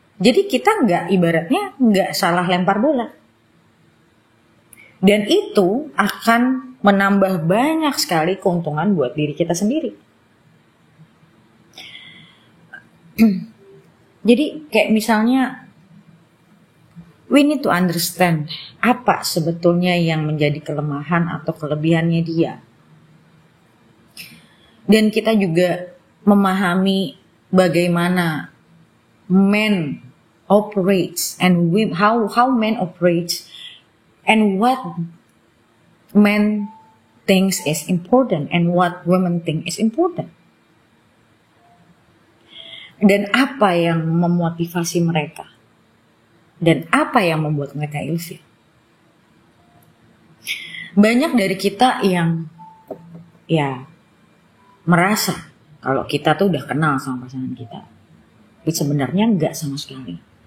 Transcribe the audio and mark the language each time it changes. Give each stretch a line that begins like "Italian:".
Indonesian: Jadi kita ibaratnya nggak salah lempar bola. Dan itu akan menambah banyak sekali keuntungan buat diri kita sendiri. Jadi kayak misalnya,
English: we need to understand
Indonesian: apa sebetulnya yang menjadi kelemahan atau kelebihannya dia. Dan kita juga memahami bagaimana
English: men operates and how men operates and what men thinks is important and what women think is important.
Indonesian: Dan apa yang memotivasi mereka dan apa yang membuat mereka ilfil. Banyak dari kita yang merasa kalau kita tuh udah kenal sama pasangan kita, tapi sebenarnya enggak sama sekali.